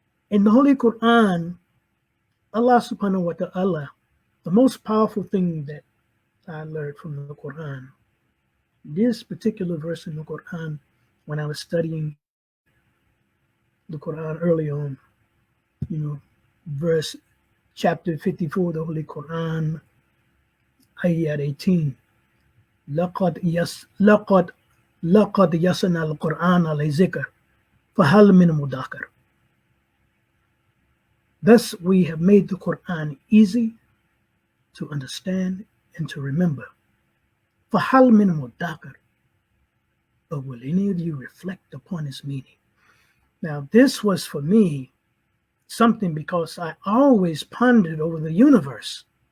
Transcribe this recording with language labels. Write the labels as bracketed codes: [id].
[en] In the Holy Quran, Allah subhanahu wa ta'ala, the most powerful thing that I learned from the Quran, this particular verse in the Quran, when I was studying the Quran early on, verse chapter 54, the Holy Quran, ayat 18. [ar] لقد يسرنا القرآن للذكر فهل من مدكر. [en] Thus we have made the Quran easy to understand and to remember. [ar] فهل من مدكر. [en] But will any of you reflect upon its meaning? Now this was for me something, because I always pondered over the universe.